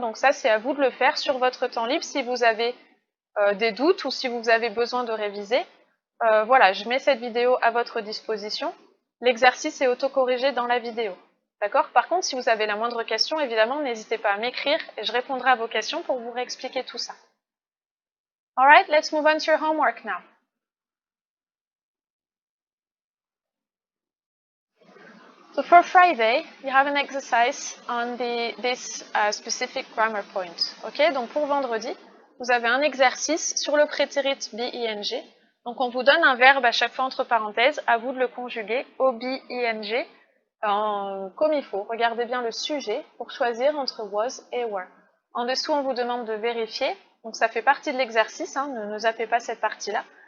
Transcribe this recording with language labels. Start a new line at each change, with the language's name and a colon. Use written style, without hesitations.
French: Donc ça, c'est à vous de le faire sur votre temps libre si vous avez des doutes ou si vous avez besoin de réviser. Voilà, je mets cette vidéo à votre disposition. L'exercice est autocorrigé dans la vidéo, d'accord? Par contre, si vous avez la moindre question, évidemment, n'hésitez pas à m'écrire et je répondrai à vos questions pour vous réexpliquer tout ça.
English: Alright, let's move on to your homework now. So for Friday, you have an exercise on this specific grammar point.
French: Ok, donc pour vendredi, vous avez un exercice sur le prétérit be ing. Donc on vous donne un verbe à chaque fois entre parenthèses, à vous de le conjuguer au be ing comme il faut. Regardez bien le sujet pour choisir entre was et were. En dessous, on vous demande de vérifier. Donc ça fait partie de l'exercice, hein, ne zappez pas cette partie-là.